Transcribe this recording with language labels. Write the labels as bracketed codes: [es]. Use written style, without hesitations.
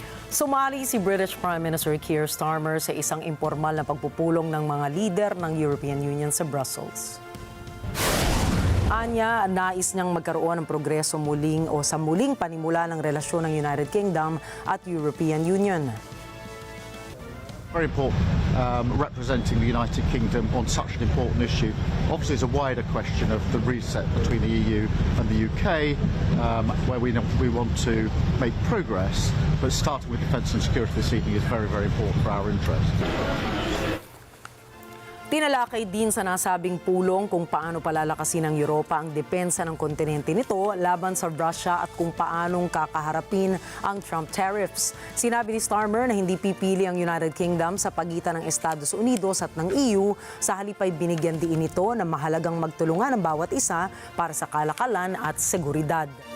[tl] Sumali si British Prime Minister Keir Starmer sa isang impormal na pagpupulong ng mga lider ng European Union sa Brussels. Anya, nais niyang magkaroon ng progreso sa muling panimula ng relasyon ng United Kingdom at European Union. [en] Very important representing the United Kingdom on such an important issue. Obviously, it's a wider question of the reset between the EU and the UK, where we want to make progress, but starting with defence and security this evening is very, very important for our interests. [tl] Tinalakay din sa nasabing pulong kung paano palalakasin ng Europa ang depensa ng kontinente nito laban sa Russia at kung paanong kakaharapin ang Trump tariffs. Sinabi ni Starmer na hindi pipili ang United Kingdom sa pagitan ng Estados Unidos at ng EU, sa halip ay binigyan din ito na mahalagang magtulungan ang bawat isa para sa kalakalan at seguridad.